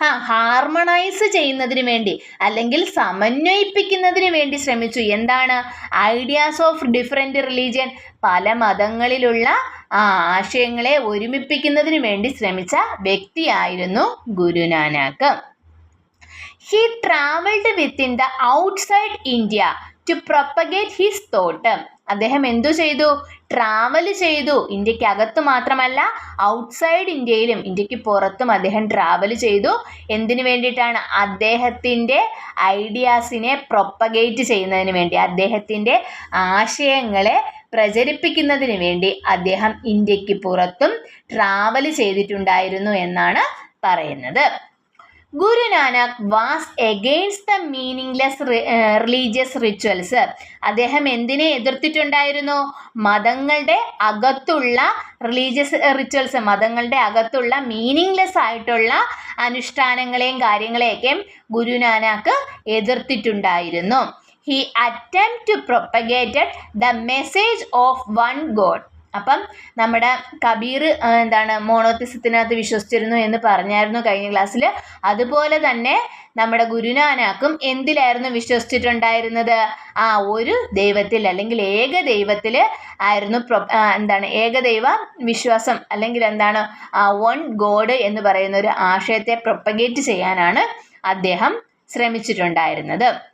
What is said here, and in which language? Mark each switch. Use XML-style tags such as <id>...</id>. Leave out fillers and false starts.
<ml>Harmonise ചെയ്യുന്നതിന് വേണ്ടി അല്ലെങ്കിൽ സമന്വയിപ്പിക്കുന്നതിന് വേണ്ടി ശ്രമിച്ചു. എന്താണ്?</ml> <en>ideas of different religion,</en> <ml>പല മതങ്ങളിലുള്ള ആശയങ്ങളെ ഒരുമിപ്പിക്കുന്നതിന് വേണ്ടി ശ്രമിച്ച വ്യക്തിയായിരുന്നു Guru Nanak.</ml> <en>He traveled within the outside India to propagate his thought.</en> <ml>അദ്ദേഹം എന്തു ചെയ്തു? ട്രാവൽ ചെയ്തു. ഇന്ത്യക്ക് അകത്ത് മാത്രമല്ല, ഔട്ട്സൈഡ് ഇന്ത്യയിലും, ഇന്ത്യക്ക് പുറത്തും അദ്ദേഹം ട്രാവൽ ചെയ്തു. എന്തിനു വേണ്ടിയിട്ടാണ്? അദ്ദേഹത്തിൻ്റെ ഐഡിയാസിനെ പ്രൊപ്പഗേറ്റ് ചെയ്യുന്നതിന് വേണ്ടി, അദ്ദേഹത്തിൻ്റെ ആശയങ്ങളെ പ്രചരിപ്പിക്കുന്നതിന് വേണ്ടി അദ്ദേഹം ഇന്ത്യക്ക് പുറത്തും ട്രാവൽ ചെയ്തിട്ടുണ്ടായിരുന്നു എന്നാണ് പറയുന്നത്.</ml> <en>Guru Nanak was against the meaningless religious rituals.</en> <ml>അദ്ദേഹം എന്തിനെ എതിർത്തിട്ടുണ്ടായിരുന്നു? മതങ്ങളുടെ അകത്തുള്ള റിലീജിയസ് റിച്വൽസ്, മതങ്ങളുടെ അകത്തുള്ള മീനിങ്ലെസ് ആയിട്ടുള്ള അനുഷ്ഠാനങ്ങളെയും കാര്യങ്ങളെയൊക്കെ Guru Nanak എതിർത്തിട്ടുണ്ടായിരുന്നു.</ml> <en>He attempted to propagate the message of one God.</en> <ml>അപ്പം നമ്മുടെ കബീർ മോണോത്തിസത്തിനകത്ത് വിശ്വസിച്ചിരുന്നു എന്ന് പറഞ്ഞായിരുന്നു കഴിഞ്ഞ ക്ലാസ്സിൽ. അതുപോലെ തന്നെ നമ്മുടെ ഗുരുനാനാക്കും എന്തിലായിരുന്നു വിശ്വസിച്ചിട്ടുണ്ടായിരുന്നത്? ഒരു ദൈവത്തിൽ അല്ലെങ്കിൽ ഏക ദൈവത്തിൽ ആയിരുന്നു ഏകദൈവ വിശ്വാസം അല്ലെങ്കിൽ വൺ ഗോഡ് എന്ന് പറയുന്ന ഒരു ആശയത്തെ പ്രൊപ്പഗേറ്റ് ചെയ്യാനാണ് അദ്ദേഹം ശ്രമിച്ചിട്ടുണ്ടായിരുന്നത്.</ml>